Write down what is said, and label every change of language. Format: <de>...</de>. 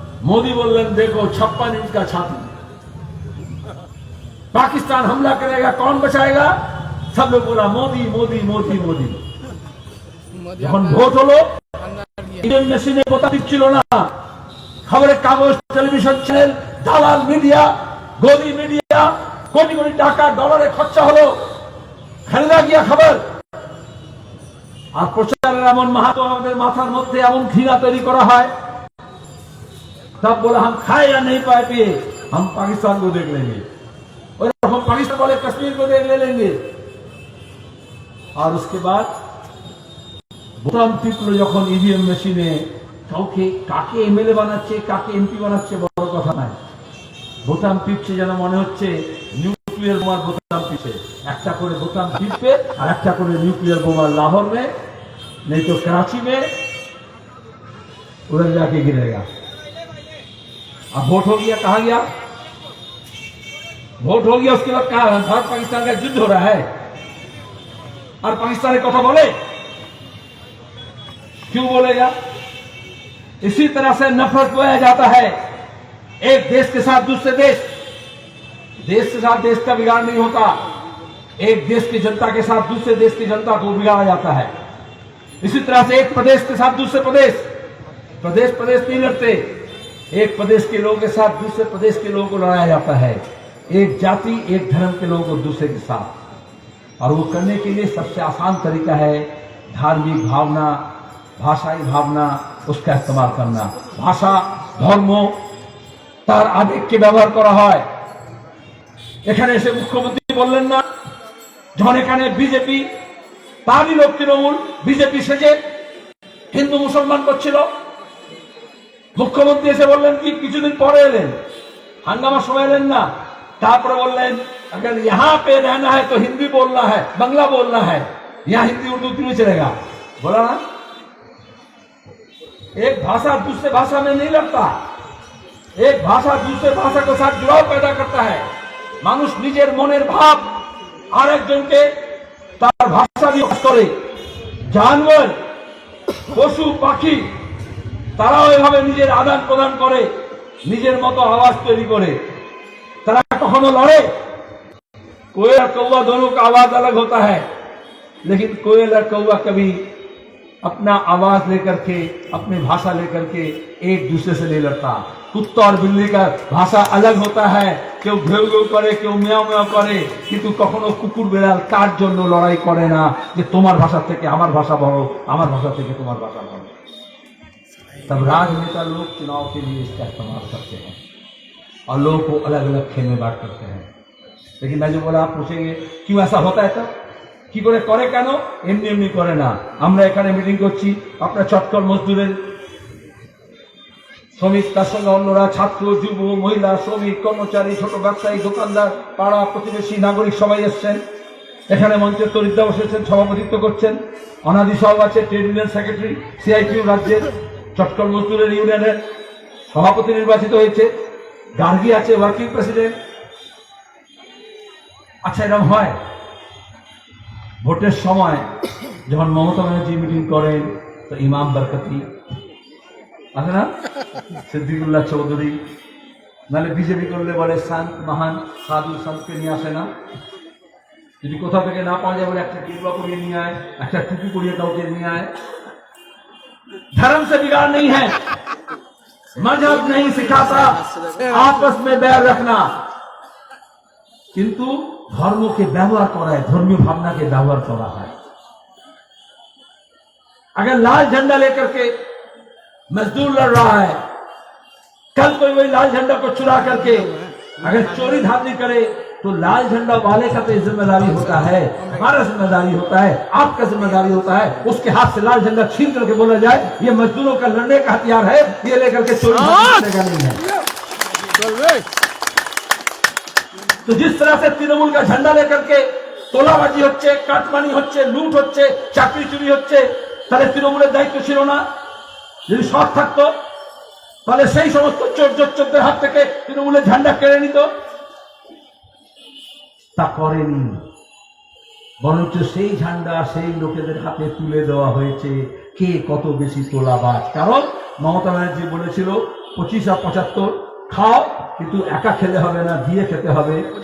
<hi>मोदी बोलें देखो 56 इंच का छाती, पाकिस्तान हमला करेगा कौन बचाएगा? सब लोग बोला मोदी मोदी मोदी मोदी।</hi> <bn>যখন ভোট হলো ইভিএম মেশিনে বোতা দিচ্ছিল না, খবরের কাগজ, টেলিভিশন চ্যানেল, দালাল মিডিয়া, গদি মিডিয়া, কোটি কোটি টাকা ডলারে খরচা হলো, খালেদা গিয়া খবর। আর প্রচারের এমন মাহাতো আমাদের মাথার মধ্যে এমন ঘৃণা তৈরি করা হয়,</bn> <hi>तब बोला हम खाए या नहीं पाए पिए, हम पाकिस्तान को देख लेंगे, और हम पाकिस्तान वाले कश्मीर को देख ले लेंगे। और उसके बाद</hi> <bn>বোতাম টিপলো যখন ইভিএম মেশিনে, কাউকে কাকে এমএলএ বানাচ্ছে কাকে এমপি বানাচ্ছে বড় কথা নয়, বোতাম টিপছে যেন মনে হচ্ছে নিউক্লিয়ার বোমার বোতাম টিপছে। একটা করে বোতাম টিপবে আর একটা করে নিউক্লিয়ার বোমা</bn> <hi>लाहौर में नहीं तो कराची में उधर जाके गिरेगा। अब वोट हो गया, कहा गया वोट हो गया, उसके बाद कहा भारत पाकिस्तान का युद्ध हो रहा है और पाकिस्तान एक कथा बोले, क्यों बोलेगा? इसी तरह से नफरत बोया जाता है एक देश के साथ दूसरे देश, देश के साथ देश का बिगाड़ नहीं होता, एक देश की जनता के साथ दूसरे देश की जनता को बिगाड़ा जाता है। इसी तरह से एक प्रदेश के साथ दूसरे प्रदेश, प्रदेश प्रदेश नहीं लड़ते, एक प्रदेश के लोगों के साथ दूसरे प्रदेश के लोगों को लड़ाया जाता है, एक जाति एक धर्म के लोगों को दूसरे के साथ। और वो करने के लिए सबसे आसान तरीका है धार्मिक भावना, भाषाई भावना, उसका इस्तेमाल करना। भाषा धर्म</hi> <bn>তার আবেগকে ব্যবহার করা হয়। এখানে এসে মুখ্যমন্ত্রী বললেন না, যখন এখানে বিজেপি তারই লোক তৃণমূল বিজেপি সেজে হিন্দু মুসলমান করছিল, মুখ্যমন্ত্রী এসে বললেন কি কিছুদিন পরে এলেন, হাঙ্গামার সময় এলেন না, তারপরে বললেন</bn> <hi>अगर यहाँ पे रहना है तो हिंदी बोलना है, बांग्ला बोलना है, यहाँ हिंदी उर्दू क्यों चलेगा? बोला ना, एक भाषा दूसरे भाषा में नहीं लड़ता, एक भाषा दूसरे भाषा के साथ जुड़ाव पैदा करता है।</hi> <bn>মানুষ নিজের মনের ভাব আরেকজনকে তার ভাষা দিয়ে প্রকাশ করে। জানোয়ার, পশু পাখি তারাও এভাবে নিজের আদান প্রদান করে, নিজের মতো আওয়াজ তৈরি করে। তারা কখনো লড়ে?</bn> <hi>कोयल और कौवा दोनों का आवाज अलग होता है, लेकिन कोयल और कौवा कभी अपना आवाज लेकर के, अपनी भाषा लेकर के एक दूसरे से नहीं लड़ता। कुत्ता और बिल्ली का भाषा अलग होता है,</hi> <bn>কেউ ঘেউ ঘেউ করে, কেউ মেয়াও মেয়াও করে, কিন্তু কখনো কুকুর বেড়াল তার জন্য লড়াই করে না যে তোমার ভাষা থেকে আমার ভাষা বড়, আমার ভাষা থেকে তোমার ভাষা বড়।</bn> <hi>तब राजनेता लोग चुनाव के लिए इसका इस्तेमाल करते हैं और लोगों को अलग अलग खेल में बांट करते हैं। लेकिन मैं जो बोला, आप पूछेंगे क्यों ऐसा होता है? तब</hi> <bn>কি করে করে, কেন? এমনি এমনি করে না। আমরা এখানে মিটিং করছি, আপনার চটকল মজদুরের শ্রমিক, তার সঙ্গে অন্যরা ছাত্র, যুব, মহিলা, শ্রমিক, কর্মচারী, ছোট ব্যবসায়ী, দোকানদার, পাড়া প্রতিবেশী, নাগরিক সবাই এসছেন। এখানে মঞ্চে তরিদ্দা বসেছেন, সভাপতিত্ব করছেন। অনাদি সব আছে, ট্রেড ইউনিয়ন সেক্রেটারি, সিআইটিউ রাজ্যের চটকল মজদুরের ইউনিয়নের সভাপতি নির্বাচিত হয়েছে, গার্গী আছে ওয়ার্কিং প্রেসিডেন্ট। আচ্ছা, এরকম হয় ভোটের সময় যখন মমতা ব্যানার্জি মিটিং করেন তো ইমাম বরকতি আছে না, সিদ্দিকুল্লাহ চৌধুরী, নাহলে বিজেপি করলে বলে সন্ত মহান সাধু সন্তকে নিয়ে আসে না, যদি কোথাও থেকে না পাওয়া যায় বলে একটা টিকবা করিয়ে নিয়ে আয়, একটা টুপি করিয়ে কাউকে নিয়ে আয়।</bn> <hi>धर्म से बिगाड़ नहीं है, मजहब नहीं सिखाता आपस में बैर रखना, किंतु धर्म के व्यवहार करा है, धर्मीय भावना के व्यवहार करा है। अगर लाल झंडा लेकर के मजदूर लड़ रहा है, कल कोई वही लाल झंडा को चुरा करके अगर चोरी धांधली करे तो लाल झंडा वाले का तो जिम्मेदारी होता है, हमारा जिम्मेदारी होता है, आपका जिम्मेदारी होता है। उसके हाथ से लाल झंडा छीन करके बोला जाए ये मजदूरों का लड़ने का हथियार है, ये लेकर के चोरी करने का नहीं है। तो जिस तरह से तृणमूल का झंडा लेकर के</hi> <bn>তোলাবাজি হচ্ছে, কাটমানি হচ্ছে, লুট হচ্ছে, চাকরি চুরি হচ্ছে, তাহলে তৃণমূলের দায়িত্ব ছিল না? যদি সৎ থাকতো তাহলে সেই সমস্ত চোর চোরদের হাত থেকে তৃণমূলের ঝান্ডা কেড়ে নিত। তা করেনি, বরঞ্চ সেই ঝান্ডা সেই লোকেদের হাতে তুলে দেওয়া হয়েছে। কে কত বেশি তোলাবাজ? কারণ মমতা ব্যানার্জি বলেছিল 25 আর 75 খাও, কিন্তু একা খেলে হবে না, দিয়ে খেতে হবে।</bn>